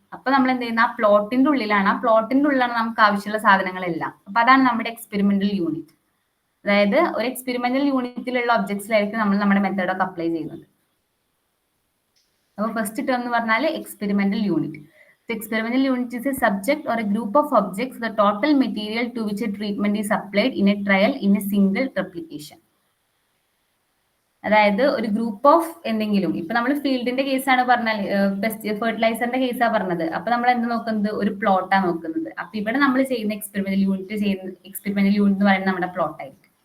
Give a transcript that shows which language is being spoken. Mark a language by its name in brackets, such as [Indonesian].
[Malayalam] അപ്പൊ നമ്മൾ എന്ത് ചെയ്യുന്ന, ആ പ്ലോട്ടിന്റെ ഉള്ളിലാണ് നമുക്ക് ആവശ്യമുള്ള സാധനങ്ങളെല്ലാം. അപ്പൊ അതാണ് നമ്മുടെ എക്സ്പെരിമെന്റൽ യൂണിറ്റ്. അതായത് ഒരു എക്സ്പെരിമെന്റൽ യൂണിറ്റിലുള്ള ഒബ്ജക്ട്സിലായിരിക്കും നമ്മൾ നമ്മുടെ മെത്തേഡൊക്കെ അപ്ലൈ ചെയ്യുന്നത്. അപ്പോൾ ഫസ്റ്റ് ടേം എന്ന് പറഞ്ഞാൽ experimental unit. [English] The experimental unit is a subject or a group of objects, the total material to which a treatment is applied in a trial in a single replication. [Malayalam] അതായത് ഒരു group of എന്തെങ്കിലും, ഇപ്പൊ നമ്മൾ ഫീൽഡിന്റെ കേസാണ് പറഞ്ഞാൽ, ഫെർട്ടിലൈസറിന്റെ കേസാണ് പറഞ്ഞത്. അപ്പൊ നമ്മൾ എന്ത് നോക്കുന്നത്, ഒരു പ്ലോട്ടാണ് നോക്കുന്നത്. അപ്പൊ ഇവിടെ നമ്മൾ ചെയ്യുന്ന എക്സ്പെരിമെന്റൽ യൂണിറ്റ് എന്ന് പറയുന്നത് നമ്മുടെ പ്ലോട്ട് ആയിരിക്കും.